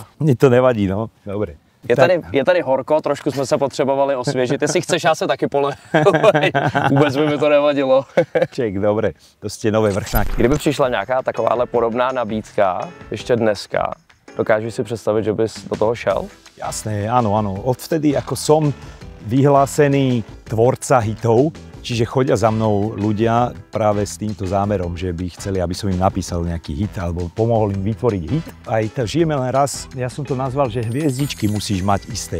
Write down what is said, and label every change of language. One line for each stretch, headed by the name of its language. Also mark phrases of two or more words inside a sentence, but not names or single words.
Czech: Mně to nevadí, no. Dobre. Je tady horko, trošku jsme se potřebovali osvěžit. Jestli chceš, já se taky polej. Vůbec by mi to nevadilo.
Slovak: Ček, dobre, to ste nové vrchnáky.
Czech: Kdyby přišla nějaká takováhle podobná nabídka, ještě dneska, dokážeš si představit, že bys do toho šel?
Slovak: Jasné, áno. Odvtedy, ako som vyhlásený tvorca hitov, čiže chodia za mnou ľudia práve s týmto zámerom, že by chceli, aby som im napísal nejaký hit alebo pomohol im vytvoriť hit. Aj žijeme len raz, ja som to nazval, že hviezdičky musíš mať isté.